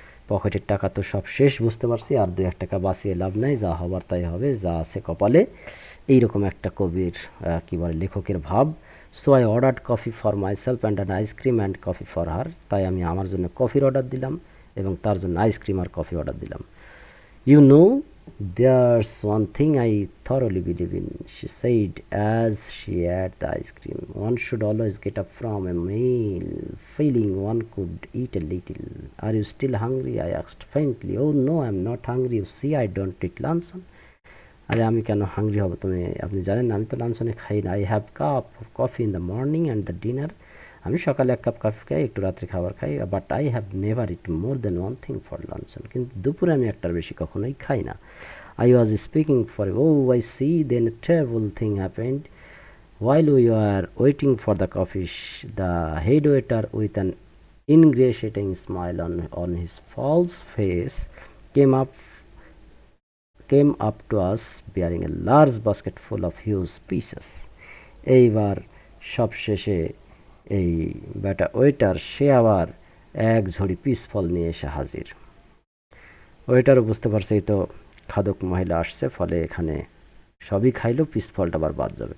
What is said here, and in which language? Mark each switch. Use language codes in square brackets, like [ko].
[bn] পকেটের টাকা তো সব শেষ, বুঝতে পারছি, আর 2-1 টাকা বাঁচিয়ে লাভ নাই, যা হবার তাই হবে, যা আছে কপালে। এইরকম একটা কবির কী বলে লেখকের ভাব। [en] So I ordered coffee for myself and an ice cream and coffee for her. [bn] তাই আমি আমার জন্য কফির অর্ডার দিলাম এবং তার জন্য আইসক্রিম আর কফি অর্ডার দিলাম। [en] You know, there's one thing I thoroughly believe in, she said as she ate the ice cream. One should always get up from a meal feeling one could eat a little. Are you still hungry? I asked faintly. Oh no, I'm not hungry. You see, I don't eat luncheon. [bn] আরে আমি কেন hungry হব, আপনি জানেন না আমি তো লাঞ্চনে খাই না। [en] I have cup coffee in the morning and the dinner. [bn] আমি সকালে 1 কাপ কফি খাই, একটু রাত্রে খাবার খাই। [en] But I have never eat more than one thing for luncheon. [bn] কিন্তু দুপুরে আমি একটার বেশি কখনোই খাই না। [en] I was speaking for, oh, I see, then a terrible thing happened. While we were waiting for the coffee, the head waiter, with an ingratiating smile on his false face, came up to us bearing a large basket full of huge pieces. [bn] এইবার সব শেষে এই বেটা waiter সে আবার এক ঝুড়ি piece ফল নিয়ে এসে হাজির। ওয়েটারও বুঝতে পারছে এই তো খাদক মহিলা আসছে, ফলে এখানে সবই খাইলো, পিস ফলটা আবার বাদ যাবে।